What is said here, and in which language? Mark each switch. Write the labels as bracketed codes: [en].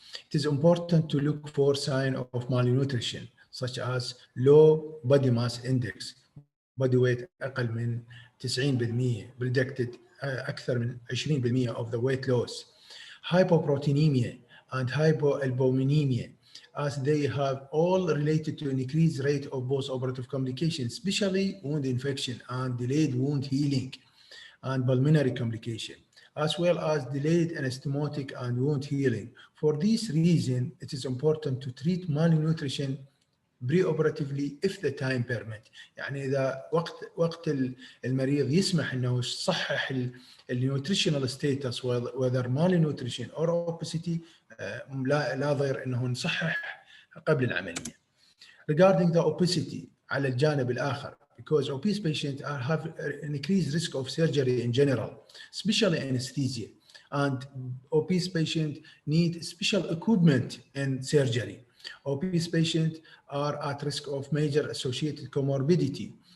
[en] It is important to look for signs of malnutrition, such as low body mass index, body weight [ar] أقل من [en] 90%, predicted [ar] أكثر من [en] 20% of the weight loss, hypoproteinemia and hypoalbuminemia, as they have all related to an increased rate of post-operative complications, especially wound infection and delayed wound healing and pulmonary complication, as well as delayed anastomotic and wound healing. For this reason, it is important to treat malnutrition preoperatively if the time permit. [ar] يعني إذا وقت المريض يسمح إنه يصحح النيوتريشنال ستاتس [en] whether malnutrition or obesity [ar] لا ضير إنه نصحح قبل العملية. [en] Regarding the obesity [ar] على الجانب الآخر, [en] because obese patients have an increased risk of surgery in general, especially anesthesia, and obese patients need special equipment in surgery. Obese patients are at risk of major associated comorbidity.